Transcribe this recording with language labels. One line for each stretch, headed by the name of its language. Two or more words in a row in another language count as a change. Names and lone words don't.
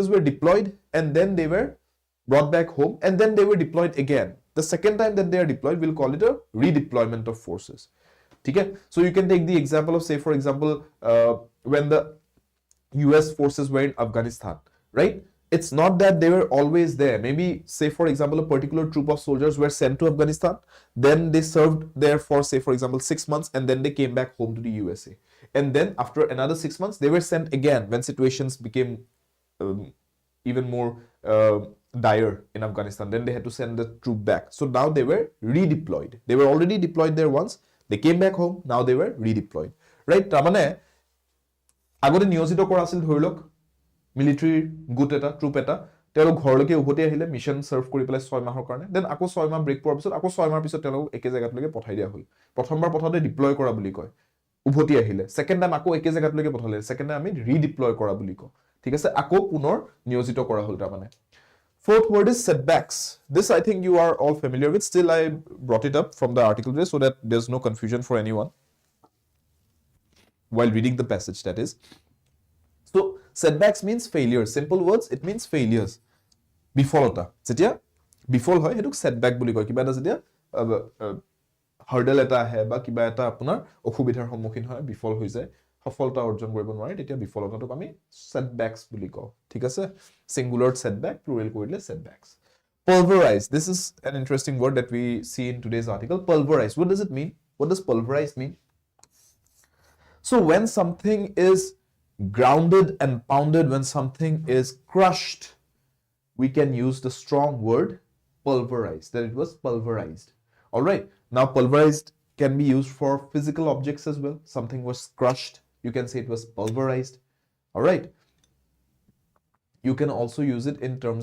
English: were deployed and then they were brought back home and then they were deployed again the second time that they are deployed we'll call it a redeployment of forces okay so you can take the example of say for example when the US forces were in Afghanistan right it's not that they were always there maybe say for example a particular troop of soldiers were sent to Afghanistan then they served there for say for example 6 months and then they came back home to the USA and then after another 6 months they were sent again when situations became even more dire in Afghanistan then they had to send the troop back so now they were redeployed they were already deployed there once they came back home now they were redeployed right
Assamese: তাৰমানে আগতে নিয়োজিত কৰা আছিল ধৰিলক military গোট এটা ট্ৰুপ এটা তেওঁলোক ঘৰলৈকে উভতি আহিলে মিছন সাৰ্ভ কৰি পেলাই 6 মাহৰ কাৰণে দেন আকৌ 6 মাহ ব্ৰেক পোৱাৰ পিছত আকৌ 6 মাহৰ পিছত তেওঁলোক একে জায়গালৈকে পঠাই দিয়া হ'ল প্ৰথমবাৰ পঠাওঁতে ডিপ্লয় কৰা বুলি কয় উভতি আহিলে
English: second time
Assamese: আকৌ একে জায়গালৈকে পঠালে
English: second time
Assamese: আমি ৰিডিপ্লয় কৰা বুলি কওঁ ঠিক আছে আকৌ পুনৰ নিয়োজিত কৰা হ'ল তাৰ মানে
English: Fourth word is setbacks. This I think you are all familiar with. Still, I brought it up from the article today so that there's no confusion for anyone while reading the passage, that is. So, setbacks means failures. Simple words, it means failures.
Assamese: বিফলতা। যেতিয়া, বিফল হয়, হেতুক setback বুলি কয়. কিবা এটা যেতিয়া hurdle এটা আহে বা কিবা এটা আপোনাৰ অসুবিধাৰ সন্মুখীন হয়, বিফল হৈ যায়. সফলতা অৰ্জন কৰিব নোৱাৰে তেতিয়া বিফলতাটোক আমি setbacks বুলি কওঁ ঠিক আছে singular setback plural কৰিলে setbacks
English: pulverize this is an interesting word that we see in today's article pulverize what does it mean what does pulverize mean so when something is grounded and pounded when something is crushed we can use the strong word pulverized that it was pulverized all right now pulverized can be used for physical objects as well something was crushed you can say it was pulverized all right you can also use it in terms